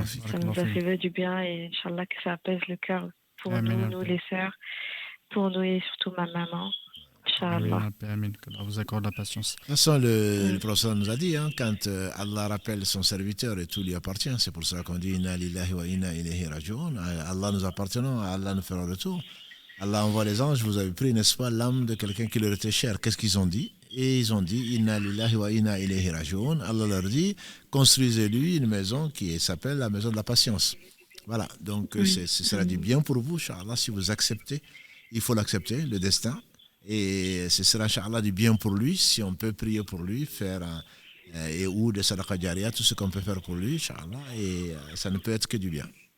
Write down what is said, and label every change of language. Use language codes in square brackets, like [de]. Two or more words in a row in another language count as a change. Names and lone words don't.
[fr] Ça nous a fait du bien et Inch'Allah que ça apaise le cœur pour nous les sœurs, pour nous et surtout ma maman. Inch'Allah. Amin. Que vous accorde la patience. De toute façon, le professeur nous a dit, quand Allah rappelle son serviteur et tout lui appartient, c'est pour ça qu'on dit [ar] إنا لله وإنا إليه راجعون. [fr] Allah nous appartenons, Allah nous fera retour. Allah envoie les anges, vous avez pris, n'est-ce pas, l'âme de quelqu'un qui leur était cher. Qu'est-ce qu'ils ont dit? Et ils ont dit [ar] إنا لله وإنا إليه راجعون. [fr] Allah leur dit construisez-lui une maison qui s'appelle la maison de la patience. Voilà, donc ce sera du bien pour vous, Inch'Allah, si vous acceptez. Il faut l'accepter, le destin. Et ce sera, Inch'Allah, du bien pour lui, si on peut prier pour lui, faire ou des [ar] صدقة جارية, [fr] tout ce qu'on peut faire pour lui, Inch'Allah, et ça ne peut être que du bien.